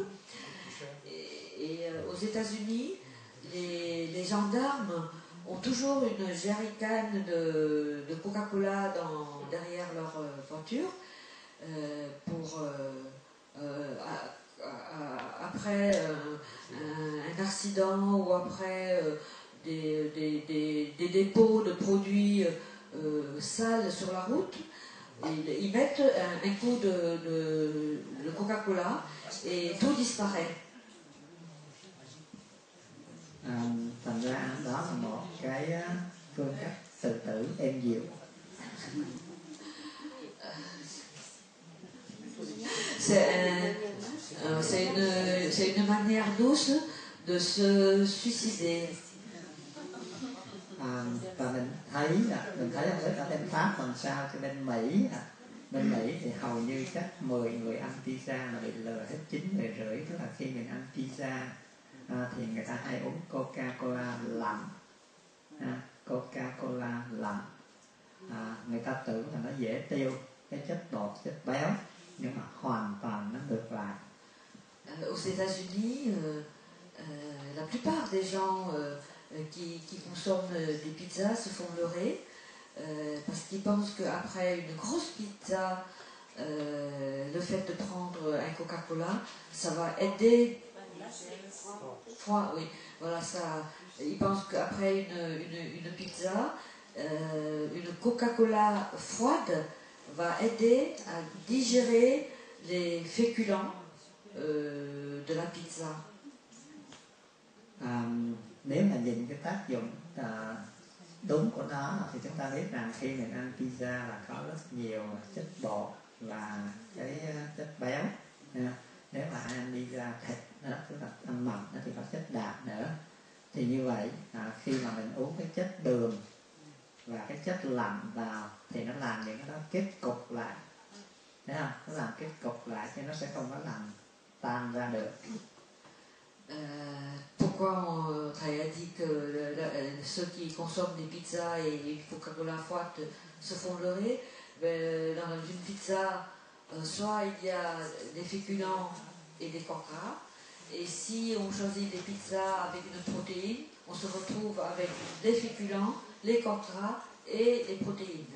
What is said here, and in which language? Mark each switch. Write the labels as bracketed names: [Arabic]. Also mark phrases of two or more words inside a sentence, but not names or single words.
[French] Et aux États-Unis, les gendarmes ont toujours une jerrycan de Coca-Cola derrière leur voiture pour après un accident ou après des dépôts de produits sales sur la route. Ils mettent un coup de Coca-Cola et tout disparaît. [Vietnamese] Thành ra đó là một cái phương cách tự tử êm dịu. [French] C'est une manière douce de se suicider. [Vietnamese] Và mình thấy không biết ở bên Pháp làm sao, chứ bên Mỹ thì hầu như chắc 10 người ăn pizza là bị lừa hết 9 người rưỡi. Tức là khi mình ăn pizza thì người ta hay uống Coca-Cola lạnh. Coca-Cola lạnh. Người ta tưởng là nó dễ tiêu cái chất bột, chất béo, nhưng mà hoàn toàn nó ngược lại. [French] Aux États-Unis, la plupart des gens qui consomment des pizzas se font leurrer parce qu'ils pensent qu'après une grosse pizza, le fait de prendre un Coca-Cola, ça va aider. Froid, oui. Voilà, ça. Ils pensent qu'après une pizza, une Coca-Cola froide va aider à digérer les féculents de la pizza. [Vietnamese] Nếu mà nhìn cái tác dụng đúng của nó thì chúng ta biết rằng khi mình ăn pizza là có rất nhiều chất bột và cái chất béo. Nếu mà ăn pizza thịt đó, tức là ăn mặn thì có chất đạm nữa. Thì như vậy khi mà mình uống cái chất đường và cái chất lạnh vào thì nó làm những cái đó kết cục lại. Thấy không? Nó làm kết cục lại chứ nó sẽ không có làm tan ra được. [French] Pourquoi Thầy a dit que ceux qui consomment des pizzas et une Coca-Cola froide se font leurrer? Dans une pizza, soit il y a des féculents et des corps gras, et si on choisit des pizzas avec une protéine, on se retrouve avec des féculents, les corps gras et les protéines.